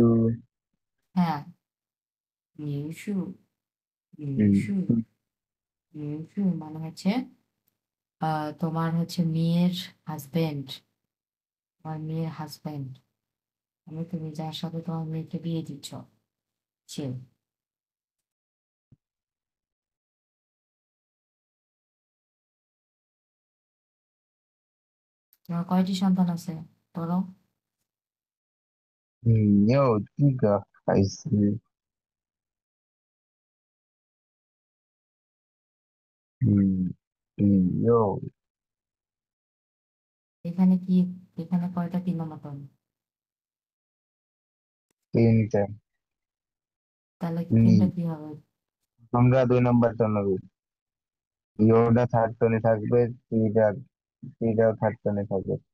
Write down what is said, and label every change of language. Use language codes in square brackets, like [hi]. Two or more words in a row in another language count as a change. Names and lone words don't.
[bn] হ্যাঁ, মিউসু, মিউসু, মিউসু মানে হচ্ছে তোমার হচ্ছে মেয়ের হাজবেন্ড, তোমার মেয়ের হাজবেন্ড মানে তুমি যার সাথে তোমার মেয়েকে বিয়ে দিচ্ছ, সে। তোমার কয়টি সন্তান আছে বলো? [zh] 你有几个孩子？你有 [bn] এখানে কি, এখানে কয়টা তিন নম্বর? তিনটা। তাহলে তিনটা নি কি হবে? তোমরা 2 নম্বরটা নেবে। ইয়োটা থার্ড টোনে থাকবে, থ্রিটাও থার্ড টোনে থাকবে।